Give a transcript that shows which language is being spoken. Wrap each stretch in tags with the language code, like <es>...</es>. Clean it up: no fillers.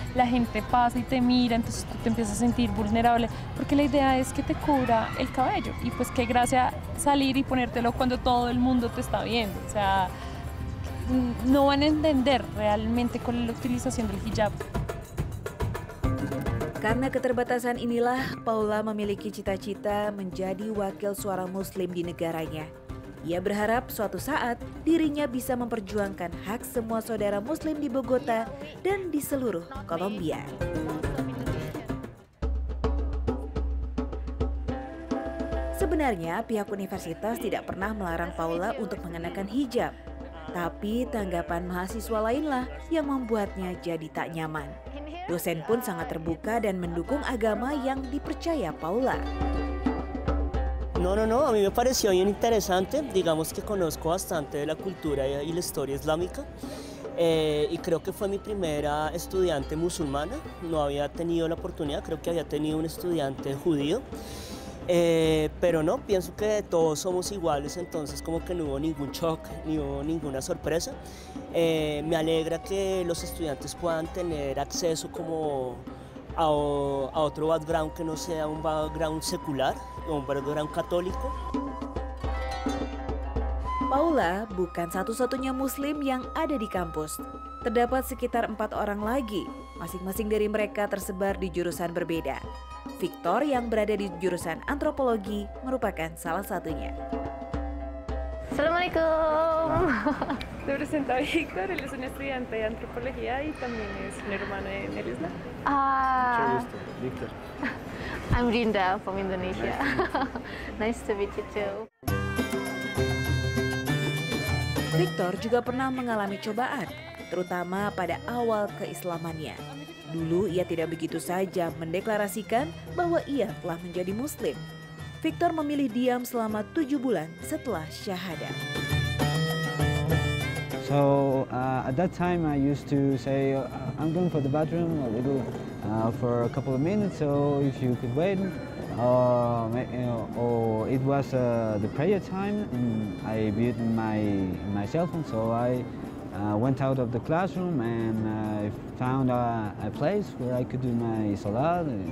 <es>La gente pasa y te mira, entonces tú te empiezas a sentir vulnerable, porque la idea es que te cubra el cabello y pues qué gracia salir y ponértelo cuando todo el mundo te está viendo. O sea, no van a entender realmente cuál es la utilización del hijab.</es> <id>Karena keterbatasan inilah, Paula memiliki cita-cita menjadi wakil suara Muslim di negaranya. Ia berharap suatu saat dirinya bisa memperjuangkan hak semua saudara Muslim di Bogota dan di seluruh Kolombia. Sebenarnya pihak universitas tidak pernah melarang Paula untuk mengenakan hijab. Tapi tanggapan mahasiswa lainlah yang membuatnya jadi tak nyaman. Dosen pun sangat terbuka dan mendukung agama yang dipercaya Paula.</id> <es>No, a mí me pareció bien interesante, digamos que conozco bastante de la cultura y la historia islámica y creo que fue mi primera estudiante musulmana, no había tenido la oportunidad, creo que había tenido un estudiante judío, pero no, pienso que todos somos iguales, entonces como que no hubo ningún shock, ni hubo ninguna sorpresa. Me alegra que los estudiantes puedan tener acceso como a otro background que no sea un background secular o un background católico.</es> <id>Paula bukan satu-satunya Muslim yang ada di kampus. Terdapat sekitar 4 orang lagi, masing-masing dari mereka tersebar di jurusan berbeda. Victor yang berada di jurusan antropologi merupakan salah satunya.</id> <ar>Assalamualaikum.</ar> <es>Se presenta Víctor, él es un estudiante de antropología y también es un hermano de Nelisla. Mucho gusto, Víctor.</es> <en>I'm Rinda from Indonesia. Nice to meet you too.</en> <id>Victor juga pernah mengalami cobaan, terutama pada awal keislamannya. Dulu ia tidak begitu saja mendeklarasikan bahwa ia telah menjadi Muslim. Victor memilih diam selama 7 bulan setelah syahadat.</id> <en>So at that time I used to say, I'm going for the bathroom a little for a couple of minutes, so if you could wait. Or it was the prayer time. I viewed my cell phone, so I went out of the classroom and I found a place where I could do my salat.</en>